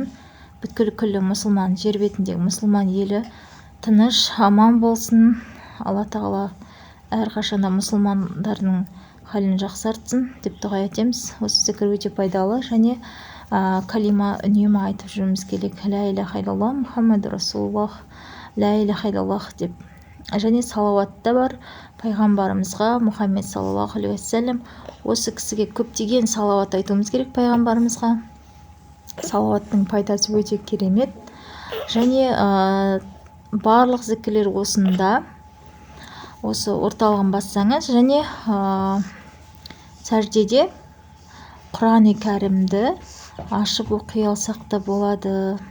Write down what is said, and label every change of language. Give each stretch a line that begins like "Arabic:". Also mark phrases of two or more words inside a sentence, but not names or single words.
Kazakh: Бүткіл мұсылман, жер бетіндегі мұсылман елі тыныш, аман болсын. Алла тағала әрқашанда мұсылмандардың халін жақсартсын деп дұға етеміз. Осы зікір өте пайдалы, және калима үнемі айтып жүруіміз керек.
Arabic: لا إله إلا الله محمد رسول الله، لا إله إلا الله деп.
Kazakh: Және салауатта бар пайғамбарымызға, Мұхаммед
Arabic: صلى الله عليه وسلم.
Kazakh: Осы кісіге көптеген салауат айтуымыз керек пайғамбарымызға. Салауаттың пайдасы өте керемет. Және барлық зікірлер осында, осы орталығын бассаңыз, және сәждеде Құран-ы кәрімді ашып оқи алсақ та болады.